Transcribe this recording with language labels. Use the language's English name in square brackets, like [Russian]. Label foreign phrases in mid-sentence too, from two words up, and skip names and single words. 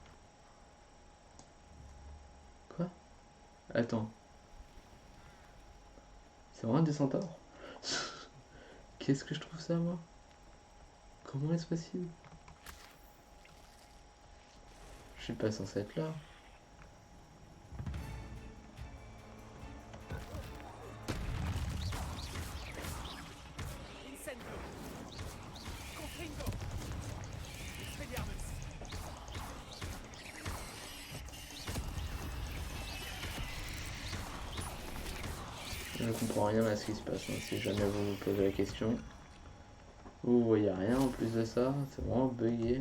[French] Quoi? Attends. C'est vraiment des centaures? Qu'est-ce que je trouve ça, moi? Comment est-ce possible? Je suis pas censé être là. Incendio. Confringo. Expelliarmus. Je comprends rien à ce qui se passe, hein, si jamais vous vous posez la question. Vous voyez rien en plus de ça, c'est vraiment bugué.